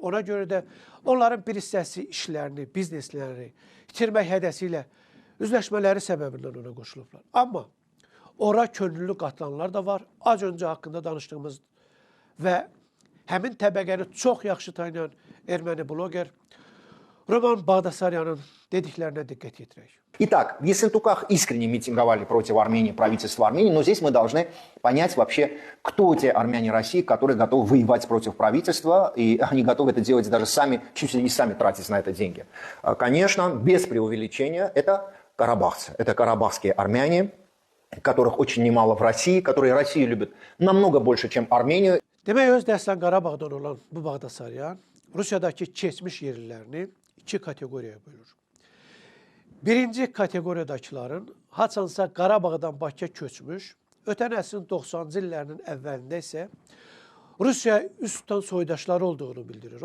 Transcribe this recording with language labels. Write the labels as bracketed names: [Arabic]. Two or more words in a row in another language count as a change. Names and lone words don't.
[Azerbaijani] Ona görə də onların bir hissəsi işlərini, bizneslərini itirmək hədəsi ilə üzləşmələri səbəbindən ona qoşulublar. Amma ora könüllü qatılanlar da var. Az öncə haqqında danışdığımız və həmin təbəqəni çox yaxşı tanıyan erməni bloger Roman Bağdasaryanın dediklərinə diqqət yetirək. [Russian] Итак, в Ессентуках искренне митинговали против Армении, правительства Армении, но здесь мы должны понять вообще, кто те армяне России, которые готовы воевать против правительства, и они готовы это делать даже сами, чуть ли не сами тратить на это деньги. Конечно, без преувеличения, это карабахцы, это карабахские армяне, которых очень немало в России, которые Россию любят намного больше, чем Армению. [Azerbaijani] Demək, öz dəstən Qarabağdan olan bu Bağdasaryan Rusiyadakı keçmiş yerlilərini iki kateqoriyaya bölür. Birinci kateqoriyadakıların haçansa Qarabağdan Bakıya köçmüş, ötən əsrin 90-cı illərinin əvvəlində isə Rusiya üst tutan soydaşları olduğunu bildirir.